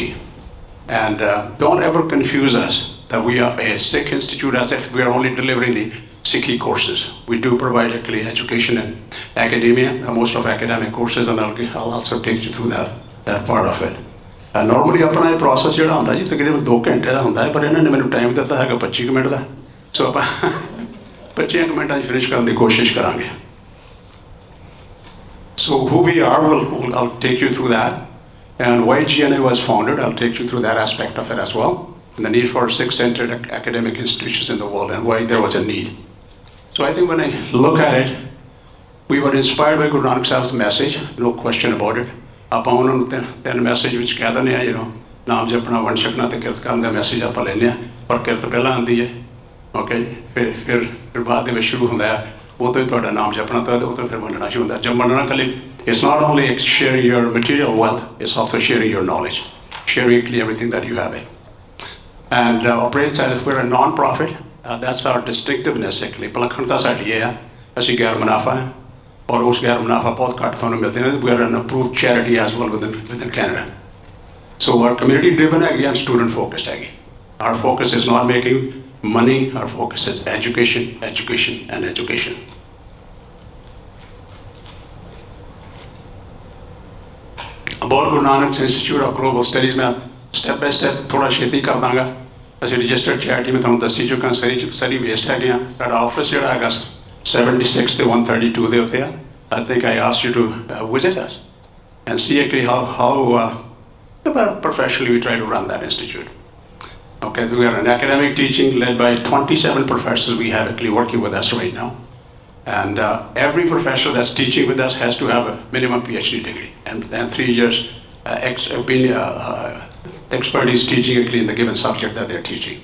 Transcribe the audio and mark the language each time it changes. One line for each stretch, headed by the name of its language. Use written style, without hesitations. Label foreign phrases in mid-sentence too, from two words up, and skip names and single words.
English: And don't ever confuse us that we are a Sikh institute as if we are only delivering the Sikhi courses. We do provide actually education and academia, most of academic courses, and I'll also take you through that part of it.
Punjabi: Normally
Hindi: अपना ये
Punjabi: process ਜਿਹੜਾ ਹੁੰਦਾ ਜੀ ਤਕਰੀਬਨ 2 ਘੰਟੇ ਦਾ ਹੁੰਦਾ ਹੈ ਪਰ ਇਹਨਾਂ ਨੇ ਮੈਨੂੰ ਟਾਈਮ ਦਿੱਤਾ ਹੈਗਾ 25 ਮਿੰਟ ਦਾ ਸੋ ਆਪਾਂ 25 ਮਿੰਟਾਂ 'ਚ ਫਿਨਿਸ਼ ਕਰਨ ਦੀ ਕੋਸ਼ਿਸ਼ ਕਰਾਂਗੇ.
English: So who we are, I'll take you through that. And why GNI was founded, I'll take you through that aspect of it as well. And the need for Sikh-centered academic institutions in the world and why there was a need. So I think when I look at it, we were inspired by Guru Nanak Sahib's message, no question about it.
Punjabi: ਆਪਾਂ ਉਹਨਾਂ ਨੂੰ ਤਿੰਨ ਮੈਸੇਜ ਵਿੱਚ ਕਹਿ ਦਿੰਦੇ ਹਾਂ ਨਾਮ ਜਪਣਾ ਵੰਡ ਛਕਣਾ ਅਤੇ ਕਿਰਤ ਕਰਨ ਦਾ ਮੈਸੇਜ ਆਪਾਂ ਲੈਂਦੇ ਹਾਂ ਪਰ ਕਿਰਤ ਪਹਿਲਾਂ ਆਉਂਦੀ ਹੈ ਓਕੇ ਫਿਰ ਬਾਅਦ ਦੇ ਵਿੱਚ ਸ਼ੁਰੂ ਹੁੰਦਾ ਹੈ ਉਹ ਤੋਂ ਹੀ ਤੁਹਾਡਾ ਨਾਮ ਜਪਣਾ ਤਾਂ ਉਹ ਤੋਂ ਫਿਰ ਵੰਡਣਾ ਸ਼ੁਰੂ ਹੁੰਦਾ ਜਦ ਵੰਡਣਾ ਇਕੱਲੇ
English: it's not only sharing your material wealth, it's also sharing your knowledge, sharing everything that you have in. And operates as if we're a non-profit. That's our distinctiveness actually.
Punjabi: Palakhanata ਸਾਡੀ ਇਹ ਹੈ ਅਸੀਂ ਗੈਰ ਮੁਨਾਫਾ ਹੈ ਔਰ ਉਸ ਗੈਰ ਮੁਨਾਫਾ ਬਹੁਤ ਘੱਟ ਤੁਹਾਨੂੰ ਮਿਲਦੇ ਨੇ.
English: We are an approved charity as well within Canada. So our community driven ਹੈਗੀ and student focused ਹੈਗੀ. Our focus is not making money, our focus is education, education and education. About Guru Nanak Institute of Global Studies
Punjabi: मैं
English: step by step
Punjabi: थोड़ा ਛੇਤੀ ਕਰ ਦਾਂਗਾ. ਅਸੀਂ ਰਜਿਸਟਰਡ ਚੈਰਿਟੀ ਮੈਂ ਤੁਹਾਨੂੰ ਦੱਸੀ ਚੁੱਕਾ ਸਰੀ ਬੇਸਡ ਹੈਗੇ ਆ. ਸਾਡਾ ਆਫਿਸ ਜਿਹੜਾ ਹੈਗਾ 76 ਤੇ 132 ਦੇ ਉੱਤੇ ਆ.
English: I think I asked you to visit us and see actually how professionally we try to run that institute. Okay, we are an academic teaching led by 27 professors we have actually working with us right now. And every professor that's teaching with us has to have a minimum PhD degree and 3 years expertise teaching actually in the given subject that they're teaching.